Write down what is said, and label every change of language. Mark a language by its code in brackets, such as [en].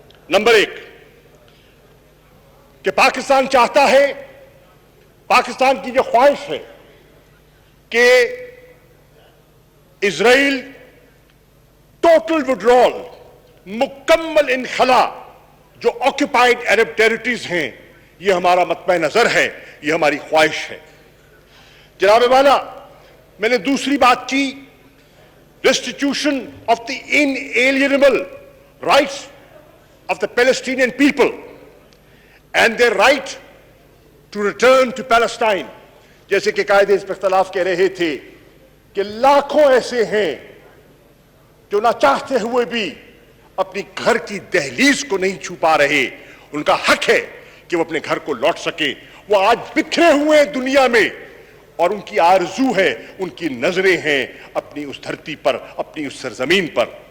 [ur] Number 1 کہ پاکستان چاہتا ہے، پاکستان کی یہ خواہش ہے کہ اسرائیل ٹوٹل وڈرال، مکمل انخلا جو آکوپائڈ عرب ٹیریٹریز ہیں، یہ ہمارا مطمع نظر ہے، یہ ہماری خواہش ہے. [en] جناب والا میں نے دوسری بات کی restitution of the inalienable rights of the Palestinian people and their right to return to Palestine. [ur] جیسے کہ قائد حزب اختلاف کہہ رہے تھے کہ لاکھوں ایسے ہیں جو نہ چاہتے ہوئے بھی اپنی گھر کی دہلیز کو نہیں چھو پا رہے. ان کا حق ہے کہ وہ اپنے گھر کو لوٹ سکے. وہ آج بکھرے ہوئے ہیں دنیا میں اور ان کی آرزو ہے، ان کی نظریں ہیں اپنی اس دھرتی پر، اپنی اس سرزمین پر.